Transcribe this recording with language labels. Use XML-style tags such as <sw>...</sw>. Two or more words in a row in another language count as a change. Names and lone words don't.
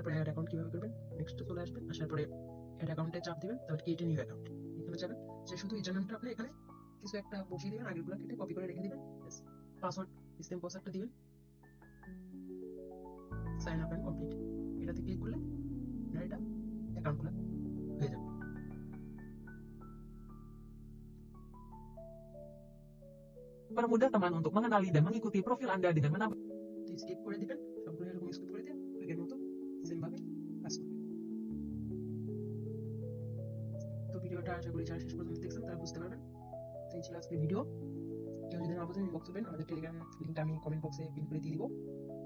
<bn>তারপর</bn> <en>add account</en> <bn>কিভাবে করবেন নেক্সট চলে আসবেন। আসার পরে</bn> <en>add accountে</en> <bn>চাপ দিবেন, তারপর</bn> <en>create new account</en> <bn>এখানে যাবেন। যে শুধু</bn> <en>user nameটা</en> <bn>আপনি এখানে কিছু একটা বসিয়ে দিবেন, আগেরগুলো কেটে কপি করে রেখে দিবেন।</bn> <en>password same passwordটা</en> <bn>দিবেন।</bn> <en>sign up and complete,</en> <bn>এটাতে ক্লিক করলে আপনার এটা অ্যাকাউন্ট খোলা হয়ে যাবে।</bn> <id>Permudah teman untuk mengenali dan mengikuti profil Anda dengan menambah</id> <bn>তো স্কিপ করে দিবেন, সবগুলো এরকম স্কিপ করে দিয়ে আগের মতো সেম ভাবে কাজ করবেন। তো ভিডিওটা আশা করি যারা শেষ পর্যন্ত দেখছেন তারা বুঝতে পারবেন। তো এই ছিল আজকের ভিডিও। কেউ যদি না বুঝেন ইনবক্স করবেন, আমাদের টেলিগ্রাম লিঙ্কটা আমি</bn> <en>comment boxে</en> <bn>পিন করে দিয়ে দিব।</bn>